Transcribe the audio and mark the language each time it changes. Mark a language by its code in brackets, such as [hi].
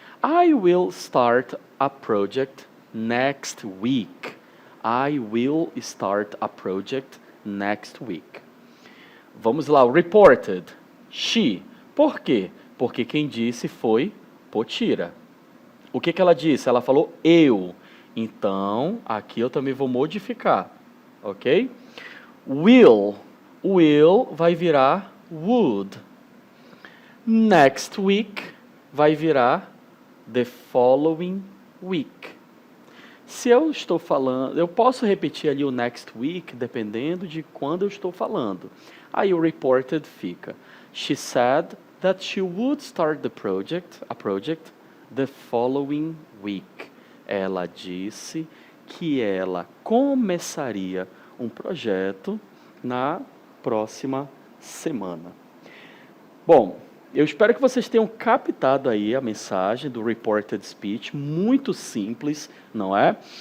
[en] I will start a project next week. I will start a project next week. [pt] Vamos lá, o reported. She. Por quê? Porque quem disse foi Potira. O que ela disse? Ela falou eu. Então, aqui eu também vou modificar. Ok? Will. Will vai virar would. [en] Next week [pt] vai virar [en] the following week. [pt] Se eu estou falando, eu posso repetir ali o next week, dependendo de quando eu estou falando. Aí o reported fica. [en] She said that she would start a project the following week. [pt] Ela disse que ela começaria um projeto na próxima semana. Bom, eu espero que vocês tenham captado aí a mensagem do reported speech, muito simples, não é?